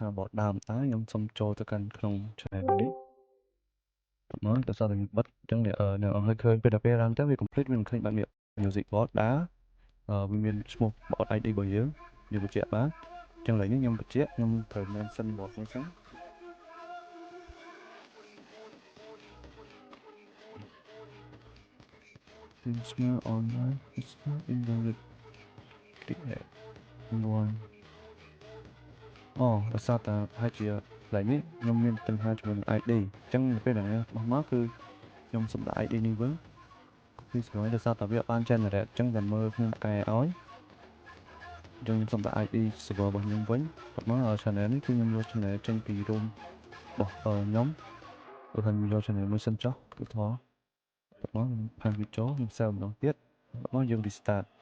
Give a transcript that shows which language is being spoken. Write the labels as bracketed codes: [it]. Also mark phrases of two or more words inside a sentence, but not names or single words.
[km] bot ដើមតើខ្ញុំសូមចូលទៅកាន់ក្នុង channel នេះមកទៅសារតែបិទចឹងអ្នកឲ្យឃើញពេលដល់ពេល run ទៅវា complete វានឹងឃើញបែបនេះ [en] music bot [km] ដើរវាមានឈ្មោះ [en] bot ID [km] របស់យើងបញ្ជាក់បានចឹងឥឡូវនេះខ្ញុំបញ្ជាក់ខ្ញុំត្រូវ [en] mention bot [km] នេះសិន [en] Signal online is not invalid. Click here. One. [km] ដោយសារតែហើយជាកន្លែងនេះខ្ញុំមានបញ្ហាជាមួយនឹង ID អញ្ចឹងពេលដែលបោះមកគឺខ្ញុំសុំដាក់ ID នេះវិញគឺស្រួលដោយសារតែវាបាន generate អញ្ចឹងតែមើលខ្ញុំកែឲ្យខ្ញុំសុំដាក់ [en] ID server [km] របស់ខ្ញុំវិញបោះមក channel នេះគឺខ្ញុំយក channel ចេញពី room របស់ខ្ញុំព្រោះថាខ្ញុំយក channel មួយសិនចុះគឺថតបោះមកផានវីដេអូខ្ញុំ save ម្ដងទៀតបោះមកយើង restart